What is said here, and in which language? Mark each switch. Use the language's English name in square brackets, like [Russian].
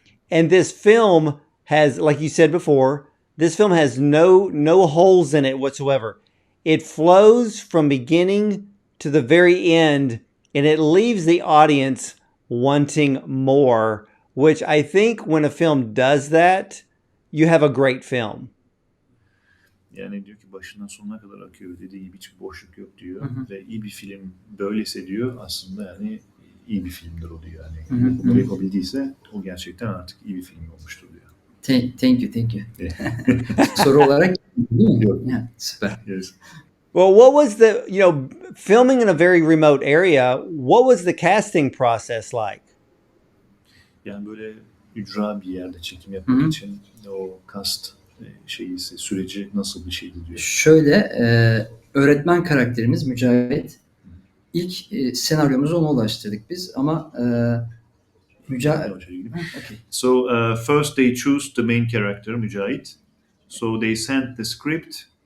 [English] And this film has, like you said before, this film has no holes in it whatsoever. It flows from beginning to the very end, and it leaves the audience wanting more, which I think when a film does that, you have a great film. [Turkish] Yani diyor ki başından sonuna kadar akıyor. Dediği gibi hiçbir boşluk yok diyor. Ve iyi bir film böyleyse diyor aslında yani iyi bir filmdir o diyor. Yani bunları yapabildiyse o gerçekten artık iyi bir film olmuştur diyor. [English] Thank you. [Turkish] Soru olarak değil mi? Yok. Yeah, süper. [English] Yes. Well, what was the, filming in a very remote area, what was the casting process like? [Turkish] Yani böyle ücra bir yerde çekim yapmak için o cast süreci nasıl bir şeydi diyor. Şöyle öğretmen karakterimiz Mücahit. İlk senaryomuzu ona ulaştırdık biz ama Mücahit. [English] Okay. So first they choose the main character Mücahit. So they sent the script.